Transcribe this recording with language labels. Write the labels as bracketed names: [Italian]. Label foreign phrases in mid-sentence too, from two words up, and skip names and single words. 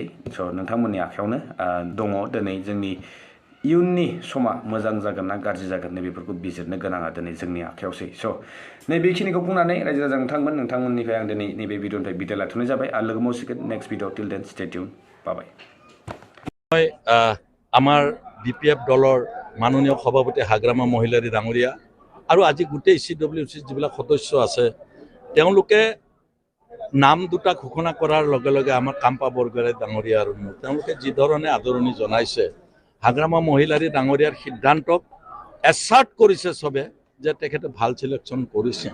[Bodo] स' नोंथांमोननि आखायावनो दङ दिनै जोंनि इयुननि समा मोजां जागोन ना गाज्रि जागोन नैबेफोरखौ बिजिरनो गोनाङा दिनै जोंनि आखायावसै। स' नैबेखिनिखौ बुंनानै रायजो राजा नोंथांमोननिफ्राय आं दिनै नैबे भिडिअनिफ्राय बिदाय लाथ'नाय जाबाय। आरो लोगो मोनसिगोन [English] next video. till then stay tune. bye. [Assamese] আমাৰ BPF দলৰ মাননীয় সভাপতি হাগ্ৰামা মহিলাৰী ডাঙৰীয়া আৰু আজি গোটেই CWC যিবিলাক সদস্য আছে তেওঁলোকে নাম দুটা ঘোষণা কৰাৰ লগে লগে আমাৰ কাম্পা বৰগোহাঁই ডাঙৰীয়া আৰু তেওঁলোকে যি ধৰণে আদৰণি জনাইছে, হাগ্ৰামা মহিলাৰী ডাঙৰীয়াৰ সিদ্ধান্তক এছাৰ্ট কৰিছে চবে যে তেখেতে ভাল চিলেকশ্যন কৰিছে।